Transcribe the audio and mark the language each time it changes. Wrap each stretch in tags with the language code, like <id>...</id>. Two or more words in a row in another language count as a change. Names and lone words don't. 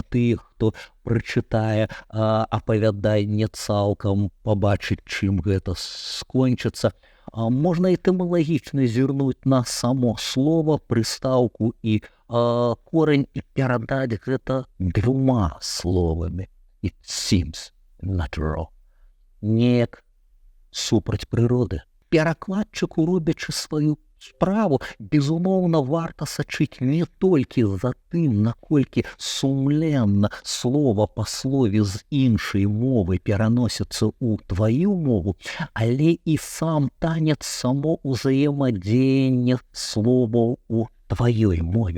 <be>Тых, хто прачытае апавяданне цалкам, пабачыць, чым гэта скончыцца. Можна этымалагічна зірнуць на само слова, прыстаўку і корань і перадаць гэта двума словамі.</be> <en>It seems natural.</en> <be>Неяк супраць прыроды. Перакладчыку, робячы сваю справу, безумоўна, варта сачыць не толькі за тым, наколькі сумленна слова па слове з іншай мовы пераносіцца ў тваю мову, але і сам танец, само ўзаемадзеянне словаў у тваёй мове.</be>